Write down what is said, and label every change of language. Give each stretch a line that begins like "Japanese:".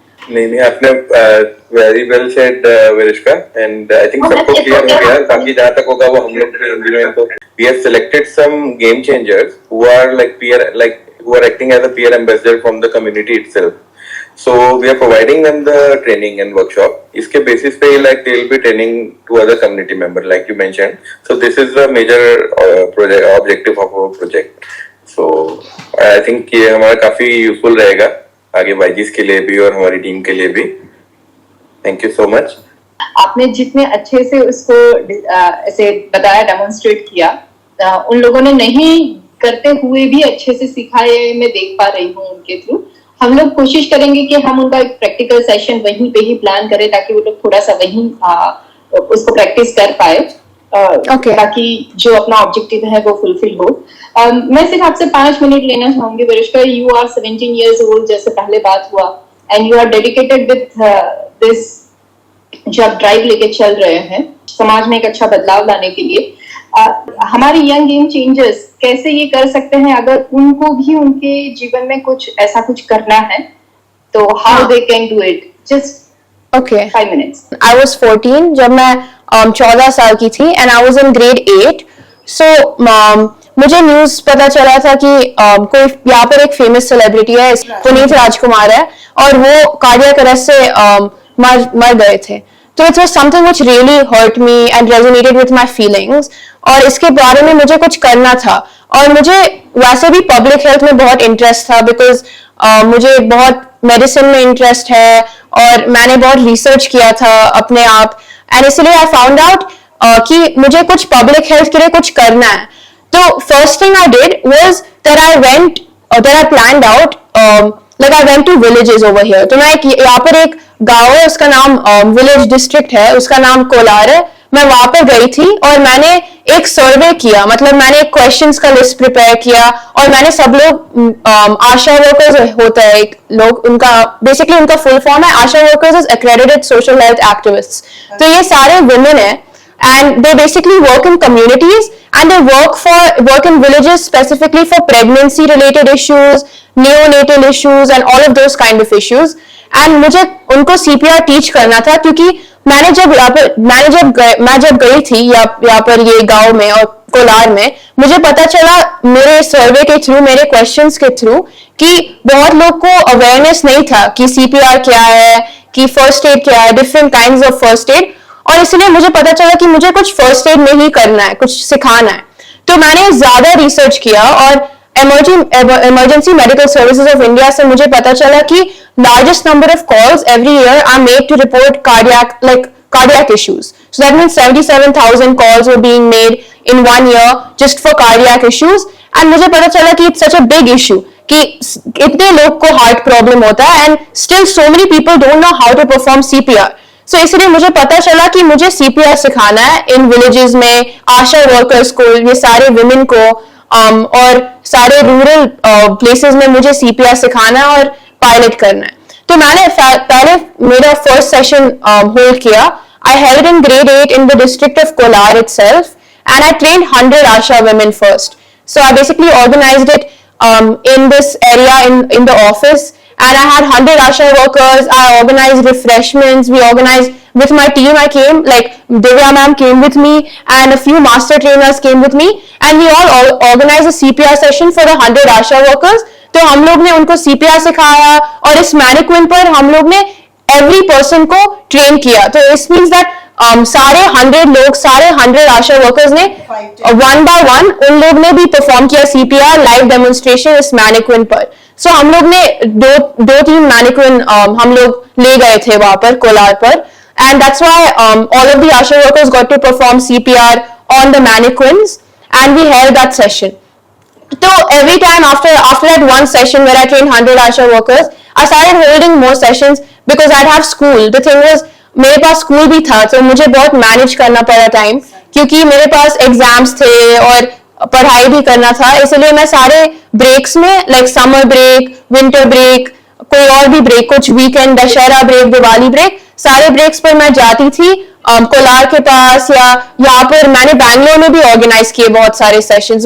English: नहीं, आपने very well said Virishka, and I think
Hindi: सबको क्लियर हो गया. बाकी जहाँ तक होगा वो हम लोग तो
English: We have selected some game changers who are like who are acting as a peer ambassador from the community itself. So we are providing them the training and workshop.
Hindi: इसके basis पे
English: like they will be training to other community member like you mentioned. So this is the major objective of our project. So I think
Hindi: ये हमारा काफी useful रहेगा आगे बाईजीस के लिए भी और हमारी टीम के लिए भी.
English: Thank you so much.
Hindi: आपने जितने अच्छे से उसको ऐसे बताया, डेमोन्स्ट्रेट किया, उन लोगों ने नहीं करते हुए भी अच्छे से सिखाए, मैं देख पा रही हूँ उनके थ्रू. हम लोग कोशिश करेंगे कि हम उनका एक प्रैक्टिकल सेशन वहीं पे ही प्लान करें, ताकि वो लोग थोड़ा सा वहीं उसको प्रैक्टिस कर पाए, ताकि जो अपना ऑब्जेक्टिव है वो फुलफिल हो. मैं सिर्फ आपसे 5 मिनट लेना चाहूंगी विरिष्का.
English: you are 17 years old,
Hindi: जैसे पहले बात हुआ,
English: and you are dedicated with this,
Hindi: जो आप ड्राइव लेके चल रहे हैं समाज में एक अच्छा बदलाव लाने के लिए. हमारे यंग गेम चेंजर्स कैसे ये कर सकते हैं, अगर उनको भी उनके जीवन में कुछ ऐसा कुछ करना है, तो
English: How they can do it? Just 5 minutes. I was 14
Hindi: जब मैं 14 साल की थी,
English: and I was in grade 8.
Hindi: So मुझे न्यूज पता चला था कि कोई यहाँ पर एक फेमस सेलिब्रिटी है, पुनीत राजकुमार है, और वो कार्डियक अरेस्ट से मर गए थे.
English: तो it was something which really hurt me and resonated with my feelings,
Hindi: और इसके बारे में मुझे कुछ करना था. और मुझे वैसे भी पब्लिक हेल्थ में बहुत इंटरेस्ट था, बिकॉज मुझे बहुत मेडिसिन में इंटरेस्ट है, और मैंने बहुत रिसर्च किया था अपने आप, एंड इसलिए
English: I found out
Hindi: कि मुझे कुछ पब्लिक हेल्थ के लिए कुछ करना है.
English: तो first thing I did was that I planned out, like I went to villages over here.
Hindi: तो मैं यहाँ पर एक गांव है, उसका नाम विलेज डिस्ट्रिक्ट है, उसका नाम कोलार है. मैं वहां पर गई थी और मैंने एक सर्वे किया, मतलब मैंने एक क्वेश्चंस का लिस्ट प्रिपेयर किया, और मैंने सब लोग आशा वर्कर्स होता है एक लोग, उनका बेसिकली उनका फुल फॉर्म है आशा workers is accredited social health activists. तो ये सारे वुमेन है,
English: and they basically work in communities, and they work in villages specifically for pregnancy related issues, neonatal issues, and all of those kind of issues.
Hindi: And मुझे उनको CPR teach करना था, क्योंकि मैं जब गई थी यहाँ पर ये गांव में और कोलार में, मुझे पता चला मेरे सर्वे के थ्रू, मेरे क्वेश्चंस के थ्रू, कि बहुत लोग को अवेयरनेस नहीं था कि CPR क्या है, कि फर्स्ट एड क्या है, different kinds of first aid. और इसलिए मुझे पता चला कि मुझे कुछ फर्स्ट एड नहीं करना है, कुछ सिखाना है. तो मैंने ज्यादा रिसर्च किया, और emergency medical services of India से मुझे पता चला कि
English: Largest number of calls every year are made to report cardiac issues. So that means 77,000 calls were being made in 1 year just for cardiac issues. And
Hindi: मुझे पता चला कि
English: it's such a big issue,
Hindi: कि इतने लोग को heart problem होता है,
English: and still so many people don't know how to perform CPR.
Hindi: So इसलिए मुझे पता चला कि मुझे CPR सिखाना है इन विलेजेस में, आशा वर्कर्स को, ये सारे वुमेन को, और सारे रूरल प्लेसेस में मुझे CPR सिखाना है और पायलट करना है. तो मैंने पहले मेरा फर्स्ट सेशन होल्ड किया.
English: I held in grade 8 in the district of Kolar itself, and I trained 100 Asha women first. So I basically organized it in this area in the office, and I had 100 Asha workers. I organized refreshments. We organized with my team. I came, like Divya ma'am came with me, and a few master trainers came with me, and we all organized a CPR session for the 100 Asha workers.
Hindi: तो हम लोग ने उनको CPR सिखाया, और इस mannequin पर हम लोग ने एवरी पर्सन को ट्रेन किया. तो
English: इस means that
Hindi: सारे 100 लोग, सारे 100 आशा वर्कर्स ने वन बाय वन उन लोग ने भी परफॉर्म किया CPR लाइव डेमोन्स्ट्रेशन इस मैनिक्विन पर.
English: so
Hindi: हम लोग ने दो तीन मैनिक्विन हम लोग ले गए थे वहां पर कोलार पर,
English: And that's why all of the Asha workers got to perform CPR on the mannequins, and we held that session. So every time after that one session where I trained 100 Asha workers, I started holding more sessions because I'd have school. The thing was,
Hindi: मेरे पास school भी था, तो मुझे बहुत manage करना पड़ा time, क्योंकि मेरे पास एग्जाम्स थे और पढ़ाई भी करना था. इसलिए मैं सारे ब्रेक्स में, like summer break, winter break, कोई और भी ब्रेक, कुछ weekend, Dussehra break, Diwali break, सारे ब्रेक्स पर मैं जाती थी कोलार के पास, या यहाँ पर मैंने बैंगलोर में भी ऑर्गेनाइज किए बहुत सारे सेशंस.